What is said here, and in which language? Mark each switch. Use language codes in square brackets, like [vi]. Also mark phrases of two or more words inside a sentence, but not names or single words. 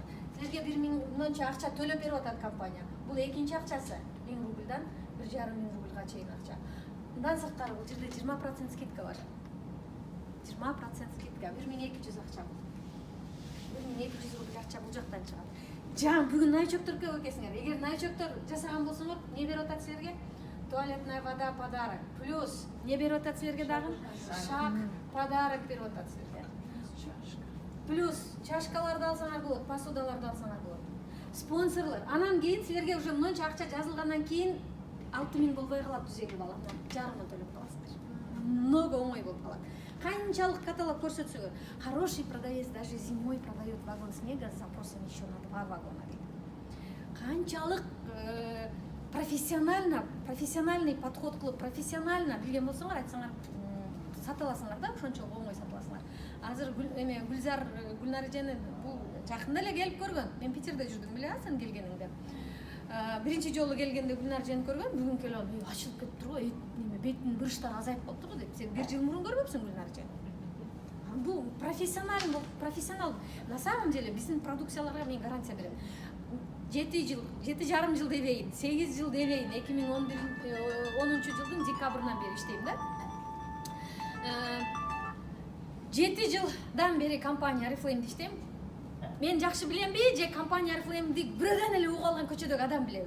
[ky] Силерге 1000 акча төлөп берип атат компания. Бул экинчи акчасы 1000 рубльдан 1,5 рубльга чейин акча. Мындан сырткары бул жерде 20% скидка бар. 20% скидка, 1200 акча. 1200 рубль акча бул жактан чыгат. Жан бүгүн новичоктор көп экенсиңер. Эгер новичоктор жасаган болсоңор, не берип атат силерге? [ru] Туалетная вода подарок. [ky] Плюс не берип атат силерге дагы? Шаг подарок берип атат силерге. Плюс чашкаларды алсаңар болот, посудаларды алсаңар болот. Спонсорлор. Анан кийин силерге уже мынча акча жазылгандан кийин 6000 болбой калат, 150 балл. Жарымын төлөп каласыңар. Много оңой болуп калат. Канчалык каталог көрсөтсөңөр, [ru] хороший продавец даже зимой продает вагон снега с запросом еще на 2 вагона. [ky] Канчалык [ru] профессиональный подход [ky] кылып, профессионально билген болсоңор, айтсаңар, сата аласыңар да, ошончолук оңой сата аласыңар. Азыр Гүлзар Гүлнарижаны бул жакында эле келип көргөн. Мен Питерде жүрдүм беле, сен келгениңде. Биринчи жолу келгенде Гүлнарижаны көргөн, бүгүн келип, ачылып кетип тургу, беттин буручтары азайып калыптыр деп. Сен 1 жыл мурун көрбөпсүң Гүлнарижаны? Бул профессионал. [ru] На самом деле [ky] биздин продукцияларга мен гарантия берем. 7,5 жыл дебейин, 8 жыл дебейин, 2010 жылдын декабрынан бери иштейм да. 7 жылдан бери компания Oriflame иштейм. Мен жакшы билемби, же компания Oriflame'ди бирөөдөн эле угуп алган көчөдөгү адам билеби?